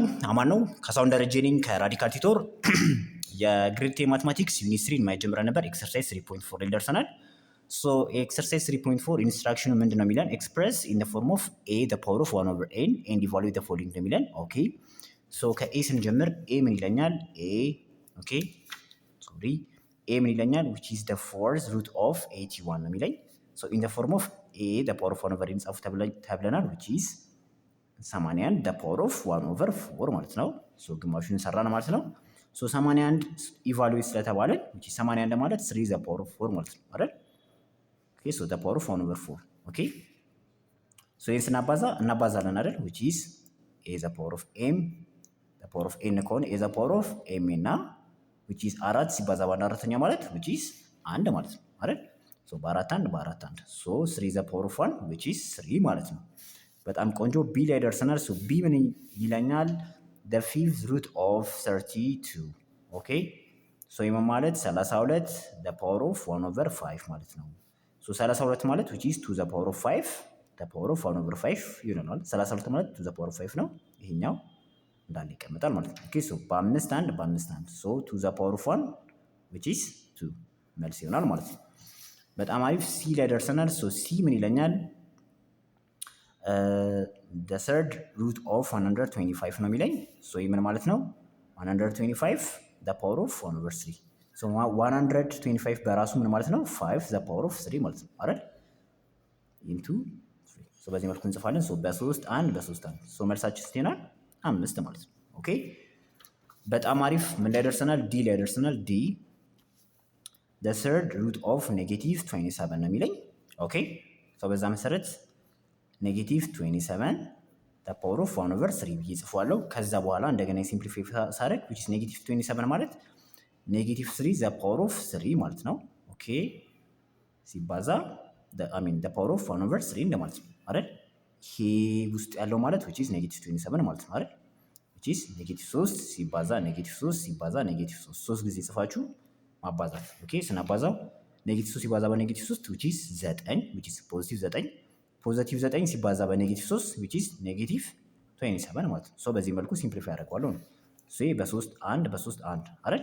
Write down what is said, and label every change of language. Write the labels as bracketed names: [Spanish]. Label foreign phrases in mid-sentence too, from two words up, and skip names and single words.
[Amharic] አማን ነው። ካሳሁን ደረጀ ነኝ ከራዲካል ቲቶር። የግሬድ 10 ማትማቲክስ ዩኒት 3 ማይጀምረ ነበር። ኤክሰርሳይዝ 3.4 ላይ ደርሰናል። ሶ ኤክሰርሳይዝ 3.4 ኢንስትራክሽኑ ምንድነው የሚለን? [English] express in the form of a the power of 1 over n and evaluate the following [Amharic] ነው የሚለን። [English] okay so [Amharic] ከኤ ስንጀምር ኤ ምን ይለኛል? ኤ ምን ይለኛል? [English] which is the fourth root of 81 [Amharic] ነው የሚለኝ። [English] ሶ in the form of a the power of 1 over n [Amharic] ጻፉ ተብለናል። [English] which is 81 the power of 1 over 4 [Amharic] ማለት ነው። ሶ ግማሹን ሰራን ማለት ነው። [English] ሶ 81 ኢቫሉዌት ስለተባለ which is 81 ማለት 3 the power of 4 [Amharic] ማለት ነው አይደል? [English] okay so the power of 1 over 4 okay so [Amharic] ይሄን እናባዛለን አይደል? [English] which is a the power of m the power of n ከሆነ a the power of m እና which is 4 [Amharic] ሲባዛ በአንድ አራተኛ ማለት [English] which is 1 [Amharic] ማለት ነው አይደል? ሶ በአራት አንድ ሶ [English] 3 the power of 1 which is 3 [Amharic] ማለት ነው። በጣም ቆንጆ ቢ ላይ ደርሰናል። ሶ ቢ ምን ይለኛል? [English] the fifth root of 32 okay so [Amharic] ይሄ ማለት [English] 32 the power of 1 over 5 [Amharic] ማለት ነው። ሶ 32 ማለት [English] which is 2 the power of 5 the power of 1 over 5 [Amharic] ይሆናል። 32 ማለት [English] 2 the power of 5 [Amharic] ነው። ይሄኛው እንዳለ ይቀመጣል ማለት ነው። [English] okay so [Amharic] በአምስት አንድ ሶ [English] 2 the power of 1 which is 2 [Amharic] መልስ ይሆናል ማለት ነው። በጣም አሪፍ ሲ ላይ ደርሰናል። ሶ ሲ ምን ይለኛል? [English] the third root of 125 [Amharic] ነው የሚለኝ። ሶ ይህ ምን ማለት ነው? [English] 125 the power of 1 over 3 ሶ 125 [Amharic] በራሱ ምን ማለት ነው? [English] 5 the power of 3 [Amharic] ማለት ነው አይደል? ኢንቱ 3 ሶ በዚህ መልኩ እንጽፋለን። ሶ በ3 1 ሶ መልሳችን ስቴናል 5 ማለት ነው። ኦኬ በጣም አሪፍ ምን ላይ ደርሰናል? ዲ ላይ ደርሰናል። ዲ [English] the third root of negative 27 [Amharic] ነው የሚለኝ። ኦኬ ሶ በዛ መሰረት ኔጌቲቭ 27 [English] the power of 1 over 3 [Amharic] ብዬ ጽፏለሁ። ከዛ በኋላ እንደገና ሲምፕሊፋይ ሳደርግ which is ኔጌቲቭ 27 ማለት ኔጌቲቭ [English] 3 the power of 3 [Amharic] ማለት ነው። ኦኬ ሲባዛ [English] the power of 1 over 3 [Amharic] እንደማለት ነው አይደል? ይሄ ውስጥ ያለው ማለት [English] which is [Amharic] ኔጌቲቭ 27 ማለት ነው አይደል? which is ኔጌቲቭ 3 ሲባዛ ኔጌቲቭ 3 ሲባዛ ኔጌቲቭ 3 3 ጊዜ ጽፋችሁ ማባዛት። ኦኬ ስናባዛው ኔጌቲቭ 3 ሲባዛ በኔጌቲቭ 3 [English] which is 9 which is [Amharic] ፖዚቲቭ 9 ፖዚቲቭ 9 ሲባዛ በኔጌቲቭ 3 which is ኔጌቲቭ 27 ማለት ነው። ሶ በዚህ መልኩ ሲምፕሊፋይ አደርገዋለሁ ነው። ሶ ይሄ በ3 1 አይደል?